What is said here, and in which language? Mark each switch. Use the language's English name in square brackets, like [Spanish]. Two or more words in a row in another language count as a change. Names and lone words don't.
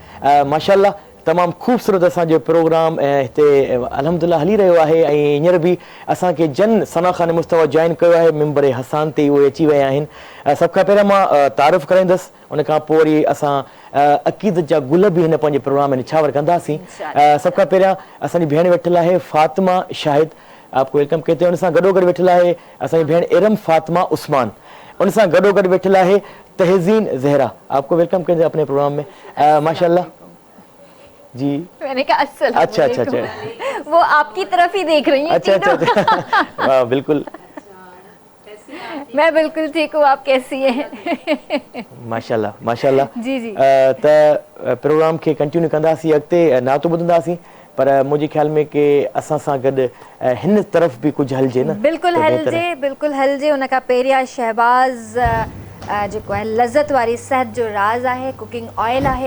[Sindhi] माशाल्लाह तमामु ख़ूबसूरत असांजो प्रोग्राम हिते अल्हम्दुलिल्लाह हली रहियो आहे ऐं हींअर बि असांखे जन सनाख़ाने मुस्तवा जॉइन कयो आहे मिंबर हसान ते उहे अची विया आहिनि। सभ खां पहिरियों मां तारीफ़ कराईंदुसि, उन खां पोइ वरी असां अक़ीदत जा गुल बि हिन पंहिंजे प्रोग्राम में निछावर कंदासीं। सभ खां पहिरियां असांजी भेण वेठल आहे फातिमा शाहिद, [Urdu] آپ کو ویلکم کہتے ہیں. [Sindhi] उन सां गॾोगॾु वेठल आहे असांजी भेण इरम फातिमा उस्मान, उन सां गॾोगॾु वेठल आहे तहज़ीन ज़हरा, [Urdu] آپ کو ویلکم کہتے ہیں اپنے پروگرام میں. ماشاءاللہ جی. میں نے کہا السلام اچھا اچھا اچھا, وہ آپ کی طرف ہی دیکھ رہی ہیں. اچھا اچھا اچھا بالکل, میں بالکل ٹھیک ہوں، آپ کیسی ہیں? ماشاءاللہ ماشاءاللہ جی جی. [Sindhi] त प्रोग्राम खे कंटिन्यू कंदासीं, अॻिते नातो ॿुधंदासीं, पर मुंहिंजे ख्याल में कि असां सां गॾु हिन तरफ़ बि कुझु हलिजे न। बिल्कुलु हलिजे, बिल्कुलु हलिजे। उन खां पहिरियां शहबाज़ जेको आहे लज़त वारी सेहत जो राज़ आहे, [English] cooking oil [Sindhi] आहे।